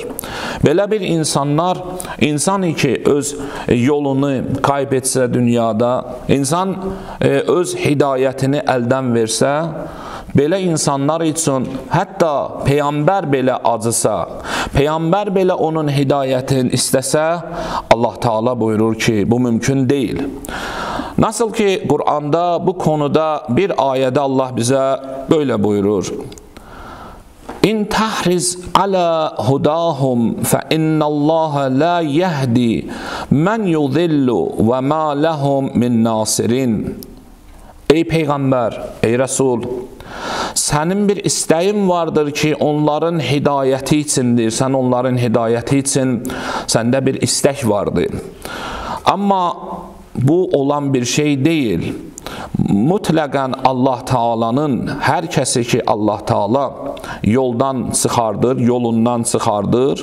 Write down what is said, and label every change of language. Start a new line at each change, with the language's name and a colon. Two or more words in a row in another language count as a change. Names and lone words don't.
Azerbaijani: Belə bir insan ki, öz yolunu kaybetsə dünyada, insan öz hidayətini əldən versə, belə insanlar üçün hətta Peyğəmbər belə acısa, Peyğəmbər belə onun hidayətini istəsə, Allah Taala buyurur ki, bu mümkün deyil. Nasıl ki, Qur'anda bu konuda bir ayədə Allah bizə böyle buyurur.
Arabic: إن تحرص على هداهم فإن الله لا يهدي من يضل وما لهم من ناصرين.
Azerbaijani: Ey Peyğəmbər, ey Rəsul, sənin bir istəyin vardır ki, onların hidayəti içindir, sən onların hidayəti üçün səndə bir istək vardır. Amma bu olan bir şey deyil. Mutlaqən Allah Taala'nın hər kəsi ki, Allah Taala yoldan çıxardır, yolundan çıxardır.